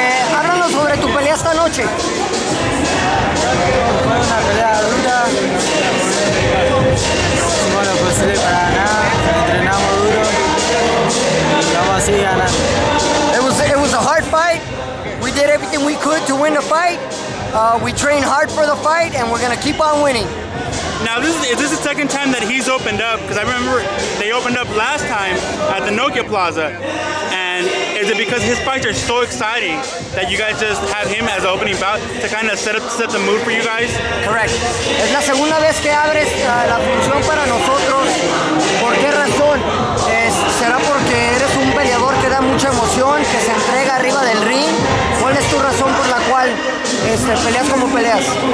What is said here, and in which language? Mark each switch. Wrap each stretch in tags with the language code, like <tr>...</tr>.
<es>Háblanos sobre tu pelea esta noche. Fue una pelea dura, hicimos lo posible para ganar, entrenamos duro y vamos a seguir ganando.</es> <en>It was a hard fight. We did everything we could to win the fight. We trained hard for the fight, and we're gonna keep on winning. Now, is this the second time that he's opened up? Because I remember they opened up last time at the Nokia Plaza. And is it because his fights are so exciting that you guys just have him as an opening bout to kind of set the mood for you guys? Correct.</en> <es>Es la segunda vez que abres la función para nosotros. ¿Por qué razón? ¿Será porque eres un peleador que da mucha emoción, que se entrega arriba del ring? ¿Cuál es tu razón por la cual peleas como peleas?</es>